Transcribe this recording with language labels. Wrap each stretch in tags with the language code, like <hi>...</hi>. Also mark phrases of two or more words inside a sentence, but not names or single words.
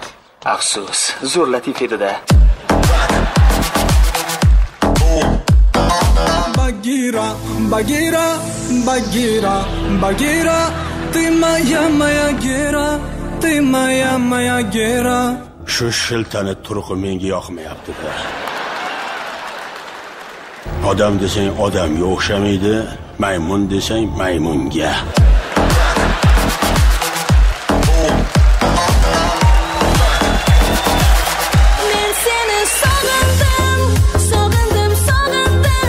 <uz>Afsus, zo'r latifa edi-da.</uz> <ru>Bagira, Bagira, Bagira, Bagira, ты моя gera, ты моя gera.</ru> <uz>Shu shiltani turqi menga yoqmayapti-da. Odam desang odamga o'xshamaydi, maymun desang maymunga. Men seni sog'indim, sog'indim, sog'indim.</uz>